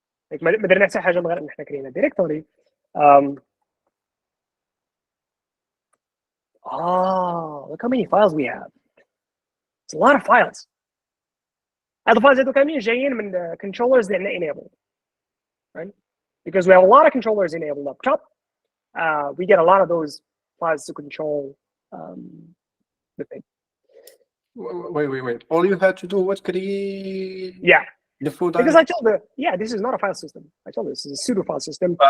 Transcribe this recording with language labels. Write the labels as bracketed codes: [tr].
[ar] Like ما درنا حتى حاجه من غير ان احنا كرينا directory. [en] Look how many files we have. It's a lot of files. [ar] هاد الفايلز هادو كاملين جايين من [en] controllers that are enabled, right? Because we have a lot of controllers enabled up top. We get a lot of those files to control the thing. Wait. All you had to do was create the food. Because I told her, this is not a file system. I told her this is a pseudo file system.